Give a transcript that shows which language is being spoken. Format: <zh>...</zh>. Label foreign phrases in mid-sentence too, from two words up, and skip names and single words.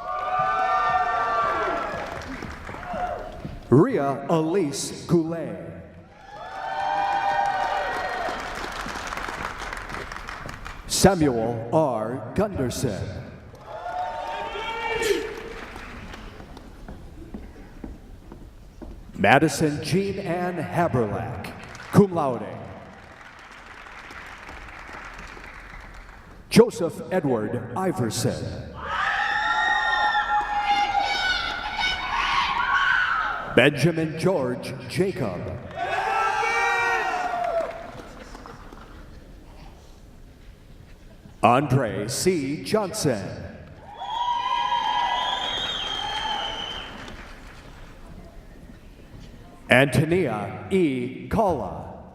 <en>Ria Elise Goulet. Samuel R. Gunderson. Madison Jean Ann Haberlack,</en> <la>cum laude.</la> <en>Joseph Edward Iverson. Benjamin George Jacob. Andre C. Johnson. Antonia E. Kalla.</en>